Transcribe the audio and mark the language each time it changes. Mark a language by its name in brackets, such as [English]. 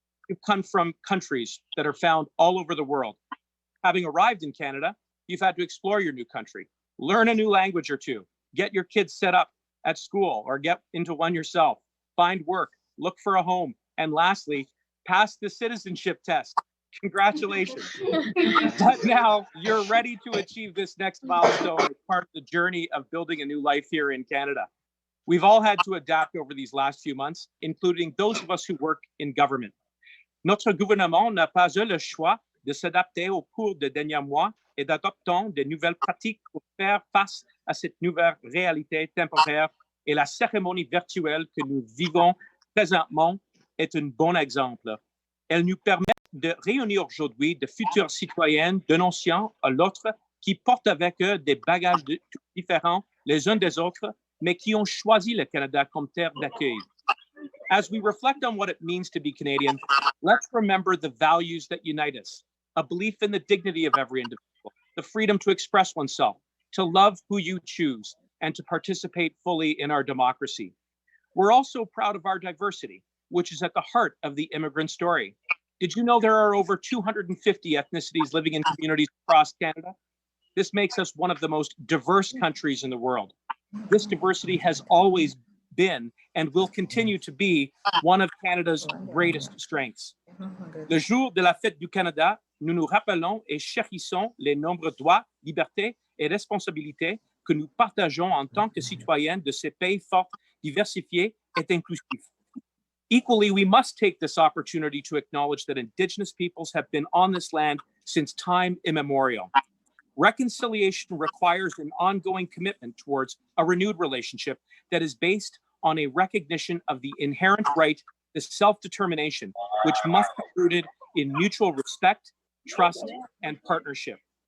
[English] You've come from countries that are found all over the world. Having arrived in Canada, you've had to explore your new country, learn a new language or two, get your kids set up at school or get into one yourself, find work, look for a home, and lastly, pass the citizenship test. Congratulations. But now you're ready to achieve this next milestone as part of the journey of building a new life here in Canada. We've all had to adapt over these last few months, including those of us who work in government. [French] Notre gouvernement n'a pas eu le choix de s'adapter au cours des derniers mois et d'adopter de nouvelles pratiques pour faire face à cette nouvelle réalité temporaire. Et la cérémonie virtuelle que nous vivons présentement est un bon exemple. Elle nous permet de réunir aujourd'hui de futurs citoyens d'un nation à l'autre qui portent avec eux des bagages différents les uns des autres, mais qui ont choisi le Canada comme terre d'accueil. [English] As we reflect on what it means to be Canadian, let's remember the values that unite us: a belief in the dignity of every individual, the freedom to express oneself, to love who you choose, and to participate fully in our democracy. We're also proud of our diversity, which is at the heart of the immigrant story. Did you know there are over 250 ethnicities living in communities across Canada? This makes us one of the most diverse countries in the world. This diversity has always been and will continue to be one of Canada's greatest strengths. [French] Le jour de la fête du Canada, nous nous rappelons et chérissons les nombreux droits, libertés et responsabilités que nous partageons en tant que citoyens de ces pays forts, diversifiés et inclusifs. [English] Equally, we must take this opportunity to acknowledge that Indigenous peoples have been on this land since time immemorial. Reconciliation requires an ongoing commitment towards a renewed relationship that is based on a recognition of the inherent right to self-determination, which must be rooted in mutual respect, trust, and partnership.